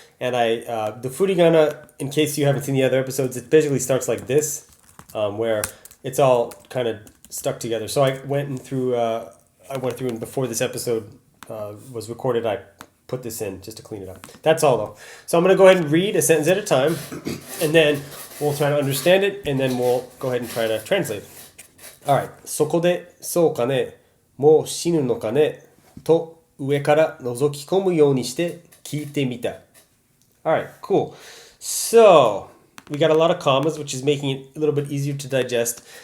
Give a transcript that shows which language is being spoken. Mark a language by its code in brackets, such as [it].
[en] And the furigana, in case you haven't seen the other episodes, it basically starts like this, where it's all kind of stuck together. So I went through and before this episode was recorded, I put this in just to clean it up. That's all though. So I'm going to go ahead and read a sentence at a time, and then we'll try to understand it, and then we'll go ahead and try to translate it. All right. [ja] そこで、そうかね、もう死ぬのかね、と上から覗き込むようにして聞いてみた. [en] All right, cool. So we got a lot of commas, which is making it a little bit easier to digest.